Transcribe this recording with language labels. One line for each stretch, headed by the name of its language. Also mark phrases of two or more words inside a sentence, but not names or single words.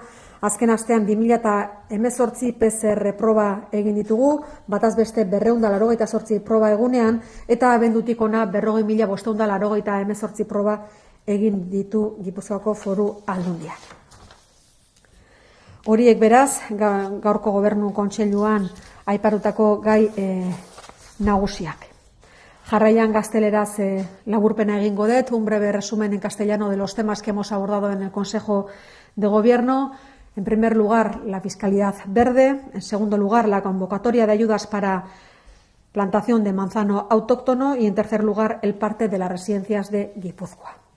Basque: Azken astean 2018 PCR proba egin ditugu, bataz beste 288 proba egunean, eta abendutik ona 40.588 proba egin ditu Gipuzkoako Foru Aldundiak. Horiek beraz, gaurko gobernu kontseiluan aipatutako gai nagusiak. Jarraian gazteleraz laburpena egingo dut,
Spanish: un breve resumen en castellano de los temas que hemos abordado en el Consejo de Gobierno. En primer lugar, la fiscalidad verde. En segundo lugar, la convocatoria de ayudas para plantación de manzano autóctono. Y en tercer lugar, el parte de las residencias de Guipúzcoa.